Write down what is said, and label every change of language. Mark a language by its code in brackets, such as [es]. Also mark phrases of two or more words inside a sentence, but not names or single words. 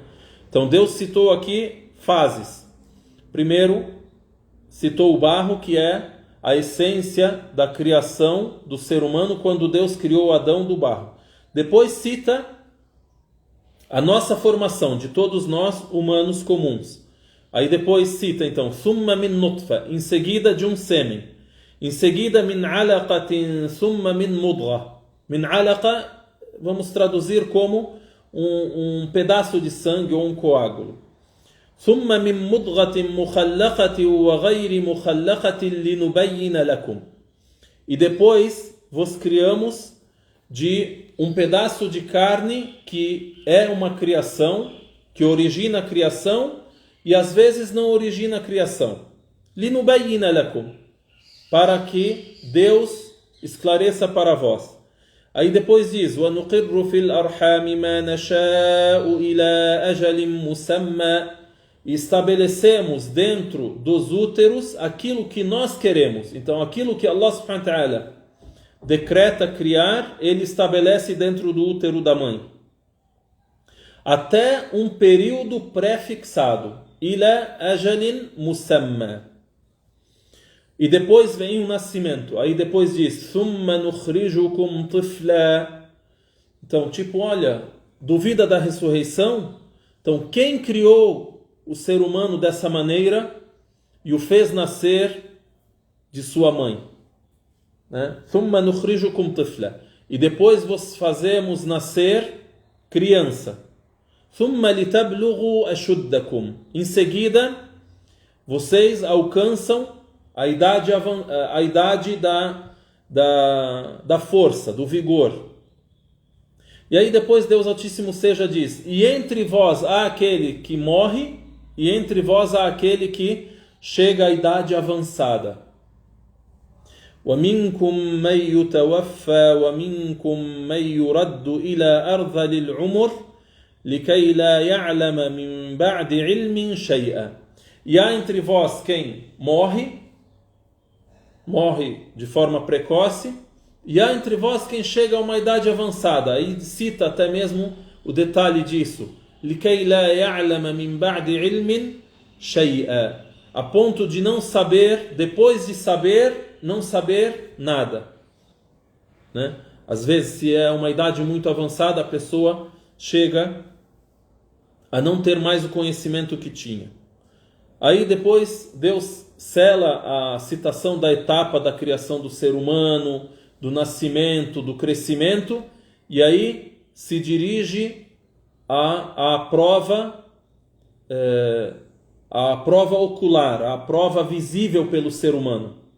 [pt] Então Deus citou aqui fases. Primeiro, citou o barro, que é a essência da criação do ser humano quando Deus criou Adão do barro. Depois cita a nossa formação de todos nós humanos comuns. Aí depois cita então [ar] ثُمَّ مِنْ نُطْفَةٍ, [pt] em seguida de um sêmen. Em seguida [ar] مِنْ عَلَقَةٍ ثُمَّ مِنْ مُضْغَةٍ. مِنْ عَلَقَة [pt] vamos traduzir como um pedaço de sangue ou um coágulo. [ar] ثم من مضغة مخلقة وغير مخلقة لنبين لكم. [pt] E depois vos criamos de um pedaço de carne que é uma criação, que origina a criação e às vezes não origina a criação. [ar] لنبين لكم, [pt] para que Deus esclareça para vós. Aí depois diz, [ar] وَنُقِرُّ فِي الْأَرْحَامِ مَا نَشَاءُ إِلَى أَجَلٍ مُسَمَّى. [pt] E estabelecemos dentro dos úteros aquilo que nós queremos. Então aquilo que Allah [ar] سُبْحَانَهُ وَتَعَالَى [pt] decreta criar, Ele estabelece dentro do útero da mãe. Até um período pré-fixado. [ar] إِلَى أَجَلٍ مُسَمًّى. [pt] E depois vem o nascimento. Aí depois diz, [ar] ثُمَّ نُخْرِجُكُمْ طِفْلًا. [pt] Então, olha, duvida da ressurreição? Então, quem criou o ser humano dessa maneira e o fez nascer de sua mãe, né? [ar] ثُمَّ نُخْرِجُكُمْ طِفْلًا. [pt] E depois vos fazemos nascer criança. [ar] ثُمَّ لِتَبْلُغُوا أَشُدَّكُمْ. [pt] Em seguida, vocês alcançam a idade da força, do vigor. E aí depois Deus Altíssimo seja diz, e entre vós há aquele que morre, e entre vós há aquele que chega à idade avançada. [ar] وَمِنْكُمْ مَنْ يُتَوَفَّى وَمِنْكُمْ مَنْ يُرَدُّ إِلَى أَرْذَلِ الْعُمُرِ لِكَيْ لَا يَعْلَمَ مِنْ بَعْدِ عِلْمٍ شَيْئًا. [pt] E há entre vós quem morre de forma precoce, E há entre vós quem chega a uma idade avançada. Aí cita até mesmo o detalhe disso. [ar] لِكَيْ لَا يَعْلَمَ مِنْ بَعْدِ عِلْمٍ شَيْئًا, [pt] a ponto de não saber, depois de saber, não saber nada. Né? Às vezes, se é uma idade muito avançada, a pessoa chega a não ter mais o conhecimento que tinha. Aí depois Deus sela a citação da etapa da criação do ser humano, do nascimento, do crescimento, e aí se dirige à prova, a prova ocular, a prova visível pelo ser humano.